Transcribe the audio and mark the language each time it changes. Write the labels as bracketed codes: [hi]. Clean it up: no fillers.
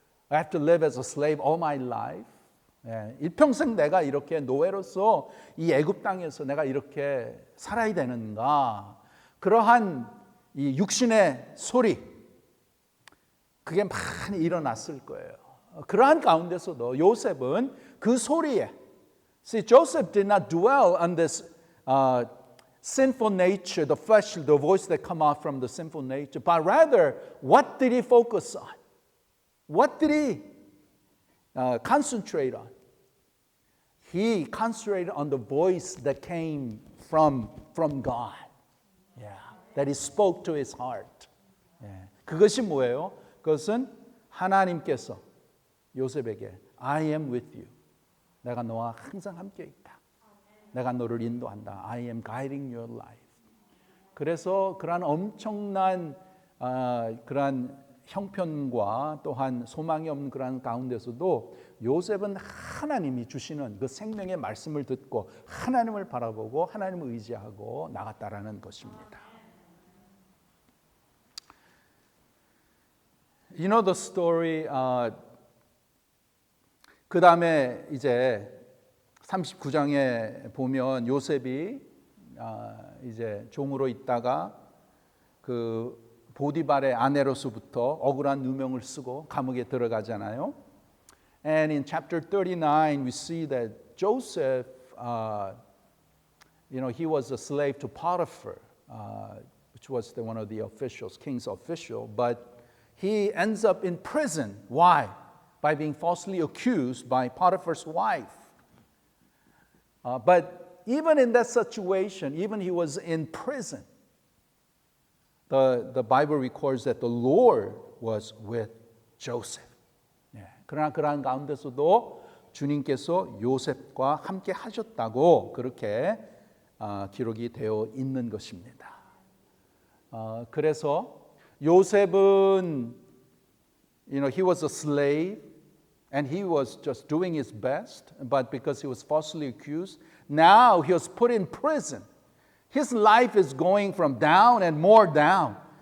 [en] I have to live as a slave all my life. [ko] 예, 일평생 내가 이렇게 노예로서 이 애굽 땅에서 내가 이렇게 살아야 되는가? 그러한 이 육신의 소리, 그게 많이 일어났을 거예요. 그러한 가운데서도 요셉은 그 소리에, [en] see, Joseph did not dwell on this sinful nature, the flesh, the voice that come out from the sinful nature, but rather, what did he focus on? What did he concentrate on? He concentrated on the voice that came from God. Yeah, that he spoke to his heart. [ko] Yeah. 그것이 뭐예요? 그것은 하나님께서 요셉에게 [en] I am with you. [ko] 내가 너와 항상 함께 있다. 내가 너를 인도한다. [en] I am guiding your life. [ko] 그래서 그러한 엄청난 그러한 형편과 또한 소망이 없는 그러한 가운데서도 요셉은 하나님이 주시는 그 생명의 말씀을 듣고 하나님을 바라보고 하나님을 의지하고 나갔다라는 것입니다. [en] You know the story. [ko] 그 다음에 이제 39장에 보면 요셉이 이제 종으로 있다가 그 보디발의 아내로서부터 억울한 누명을 쓰고 감옥에 들어가잖아요. [en] And in chapter 39 we see that Joseph, he was a slave to Potiphar, which was one of the officials, king's official, but he ends up in prison. Why? By being falsely accused by Potiphar's wife. But even in that situation, even he was in prison, the Bible records that the Lord was with Joseph. [ko] 그러나 그러한 가운데서도 주님께서 요셉과 함께 하셨다고 그렇게 기록이 되어 있는 것입니다. 그래서 요셉은 [en] he was a slave and he was just doing his best, but because he was falsely accused, now he was put in prison. His life is going from down and more down.